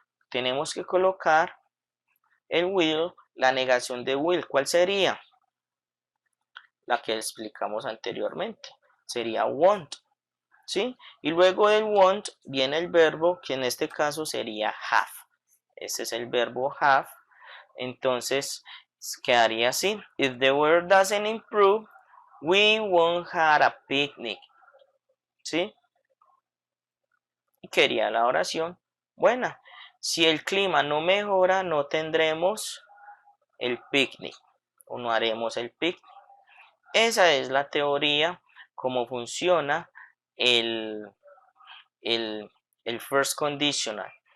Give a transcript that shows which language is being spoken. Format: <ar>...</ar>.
<es>Tenemos que colocar el will, la negación de will. ¿Cuál sería? La que explicamos anteriormente. Sería won't. ¿Sí? Y luego del won't viene el verbo que en este caso sería have. Este es el verbo have. Entonces quedaría así.</es> <en>If the weather doesn't improve, we won't have a picnic.</en> <es>¿Sí? Y quería la oración buena. Si el clima no mejora, no tendremos el picnic o no haremos el picnic. Esa es la teoría, cómo funciona el first conditional.</es>